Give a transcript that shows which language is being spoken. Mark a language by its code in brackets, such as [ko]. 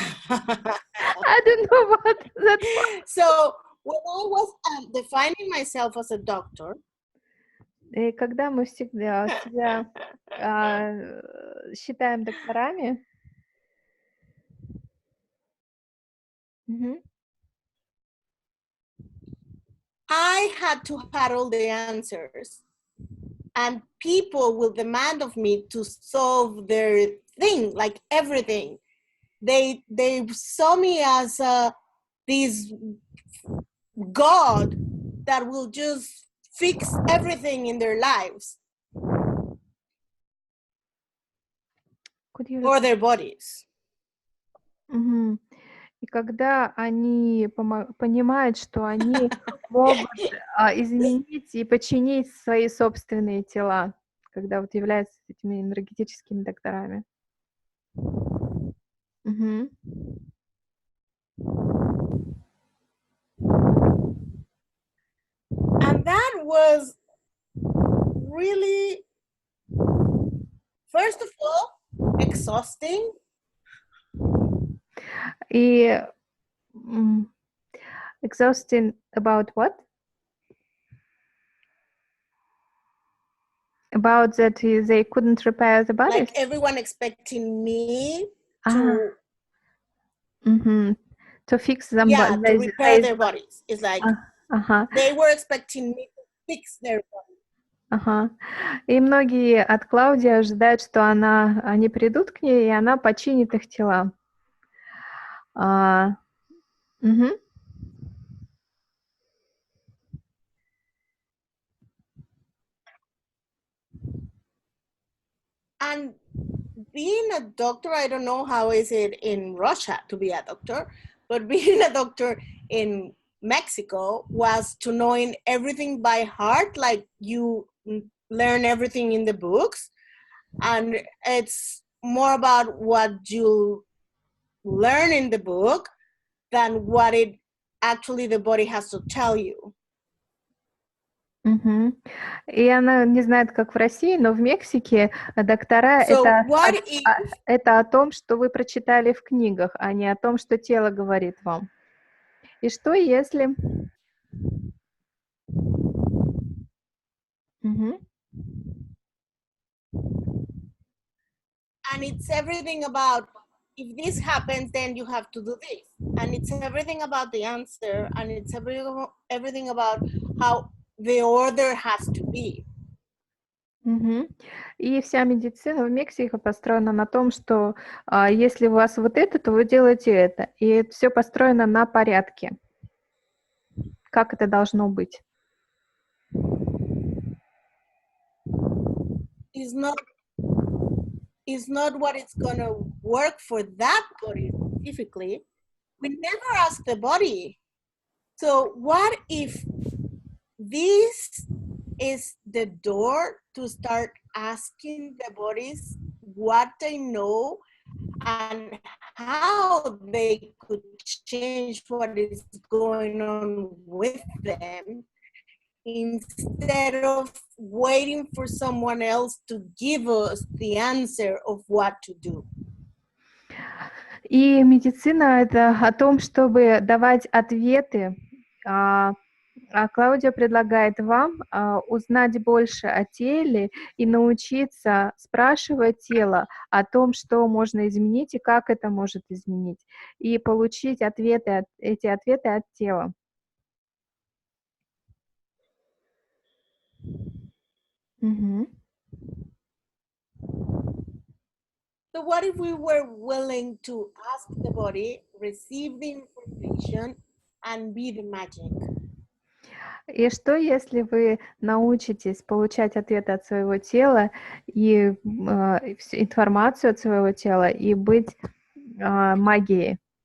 [en] I don't know what that was. So, when I was defining myself as a doctor, [ru] и когда мы всегда себя считаем докторами, [en] I had to have all the answers, and people will demand of me to solve their thing, like everything. They saw me as this God that will just fix everything in their lives or their bodies. [ru] И когда они понимают, что они могут изменить и починить свои собственные тела, когда вот являются этими энергетическими докторами. Мгм. [en] And that was really, first of all, exhausting. И exhausting about what? About that they couldn't repair the bodies? Like everyone expecting me to to fix them, yeah, to repair their bodies. It's like they were expecting me to fix their bodies. Ага. [ru] И многие от Клаудии ожидают, что они придут к ней, и она починит их тела. [en] And being a doctor, I don't know how is it in Russia to be a doctor, but being a doctor in Mexico was to knowing everything by heart, like you learn everything in the books, and it's more about what you learn in the book than what it actually the body has to tell you. [ru] И она не знает, как в России, но в Мексике доктора это о том, что вы прочитали в книгах, а не о том, что тело говорит вам. И что если... [en] And it's everything about, if this happens, then you have to do this. And it's everything about the answer, and it's everything about how the order has to be. [ru] И вся медицина в Мексике построена на том, что если у вас вот это, то вы делаете это. И все построено на порядке. Как это должно быть? [en] Is not what it's going to work for that body specifically. We never ask the body. So what if this is the door to start asking the bodies what they know and how they could change what is going on with them, instead of waiting for someone else to give us the answer of what to do. [ru] И медицина — это о том, чтобы давать ответы. А Клаудия предлагает вам узнать больше о теле и научиться спрашивать тело о том, что можно изменить и как это может изменить, и получить эти ответы от тела. [en] So what if we were willing to ask the body, receive the information, and be the magic? [ru] И что, если вы научитесь получать ответы от своего тела и информацию от своего тела и быть магией?